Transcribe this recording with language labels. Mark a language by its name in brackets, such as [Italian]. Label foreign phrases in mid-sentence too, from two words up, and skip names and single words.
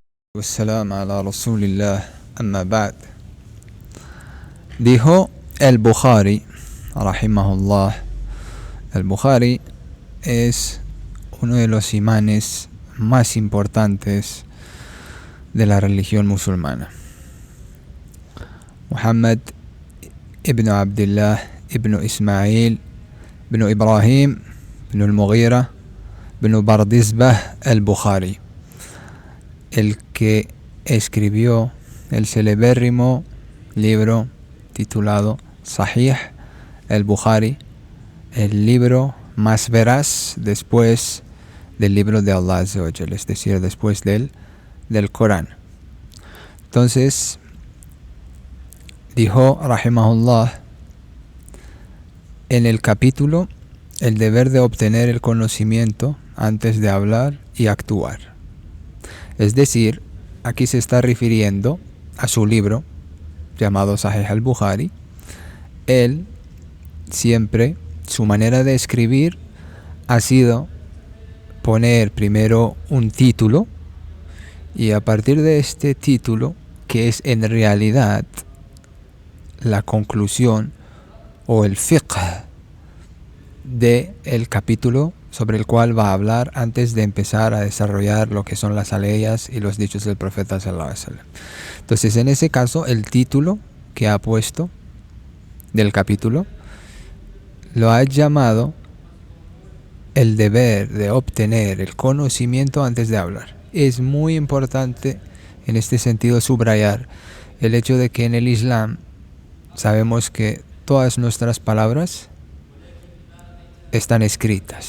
[Arabic] والسلام على رسول الله، أما بعد. [Spanish] Dijo el Bukhari, rahimahullah. El Bukhari es uno de los imanes más importantes de la religión musulmana. Muhammad ibn Abdullah ibn Ismail ibn Ibrahim ibn al-Mughira ibn Bardizbah al-Bukhari, el que escribió el celebérrimo libro titulado Sahih al-Bukhari, el libro más veraz después del libro de Allah [Arabic] عز وجل, [Spanish] es decir, después del Corán. Entonces dijo rahimahullah en el capítulo el deber de obtener el conocimiento antes de hablar y actuar. Es decir, aquí se está refiriendo a su libro llamado Sahih al-Bukhari. Él siempre, su manera de escribir ha sido poner primero un título, y a partir de este título, que es en realidad la conclusión o el fiqh del capítulo sobre el cual va a hablar antes de empezar a desarrollar lo que son las aleyas y los dichos del profeta [Arabic] صلى الله عليه وسلم. [Spanish] Entonces, en ese caso, el título que ha puesto del capítulo lo ha llamado el deber de obtener el conocimiento antes de hablar. Es muy importante en este sentido subrayar el hecho de que en el Islam sabemos que todas nuestras palabras están escritas.